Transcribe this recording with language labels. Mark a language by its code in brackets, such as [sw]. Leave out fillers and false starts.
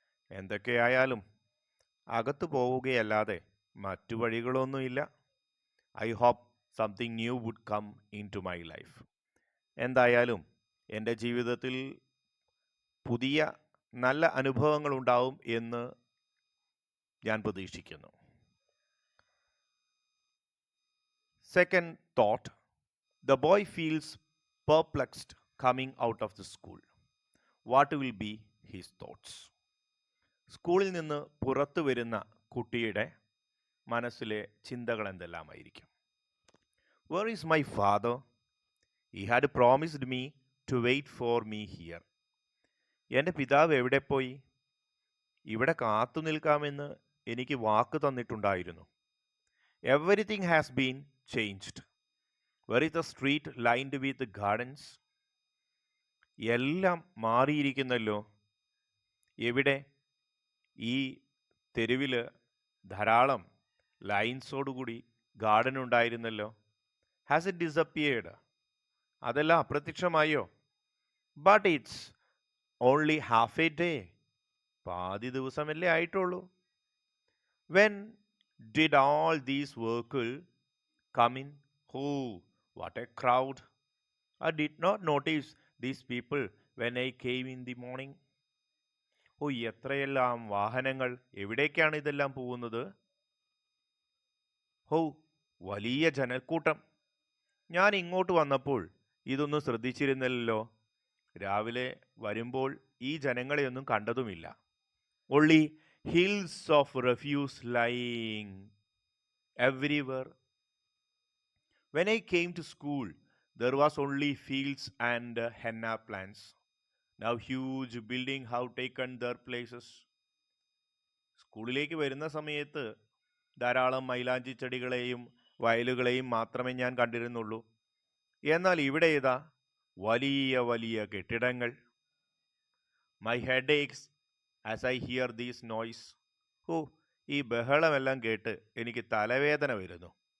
[ml] എന്തൊക്കെയായാലും അകത്ത് പോവുകയല്ലാതെ മറ്റു വഴികളൊന്നുമില്ല. [en] I hope something new would come into my life. [ml] എന്തായാലും എൻ്റെ ജീവിതത്തിൽ പുതിയ നല്ല അനുഭവങ്ങൾ ഉണ്ടാവും എന്ന് ഞാൻ പ്രതീക്ഷിക്കുന്നു. [en] Second thought, the boy feels perplexed coming out of the school. What will be his thoughts? [ml] സ്കൂളിൽ നിന്ന് പുറത്തു വരുന്ന കുട്ടിയുടെ മനസ്സിലെ ചിന്തകൾ എന്തെല്ലാമായിരിക്കും? [en] Where is my father? He had promised me to wait for me here. [ml] എൻ്റെ പിതാവ് എവിടെ പോയി? ഇവിടെ കാത്തു നിൽക്കാമെന്ന് എനിക്ക് വാക്ക് തന്നിട്ടുണ്ടായിരുന്നു. [en] Everything has been changed. Where is the street lined with gardens? [ml] എല്ലാം മാറിയിരിക്കുന്നല്ലോ. എവിടെ? ഈ തെരുവിൽ ധാരാളം ലൈൻസോടുകൂടി ഗാർഡൻ ഉണ്ടായിരുന്നല്ലോ. [en] Has it disappeared? [ml] അതെല്ലാം അപ്രത്യക്ഷമായോ? [en] But it's only half a day. [ml] പാതി ദിവസമല്ലേ ആയിട്ടുള്ളൂ. [en] When did all these വർക്കിൽ come in? Oh, what a crowd! I did not notice these people when I came in the morning. [ml] ഓ, എത്രയെല്ലാം വാഹനങ്ങൾ! എവിടേക്കാണ് ഇതെല്ലാം പോകുന്നത്? ഹോ, വലിയ ജനക്കൂട്ടം! ഞാൻ ഇങ്ങോട്ട് വന്നപ്പോൾ ഇതൊന്നും ശ്രദ്ധിച്ചിരുന്നില്ലല്ലോ. രാവിലെ വരുമ്പോൾ ഈ ജനങ്ങളെയൊന്നും കണ്ടതുമില്ല. [en] only hills of refuse lying everywhere. When I came to school, there was only fields and henna plants. Now huge buildings have taken their places. [ml] സ്കൂളിലേക്ക് വരുന്ന സമയത്ത് ധാരാളം മൈലാഞ്ചി ചെടികളെയും വയലുകളെയും മാത്രമേ ഞാൻ കണ്ടിരുന്നുള്ളൂ. എന്നാൽ ഇവിടെ ഇതാ വലിയ വലിയ കെട്ടിടങ്ങൾ. [en] My head aches as I hear these noise. [ml] ഓ, ഈ ബഹളമെല്ലാം കേട്ട് എനിക്ക് തലവേദന വരുന്നു.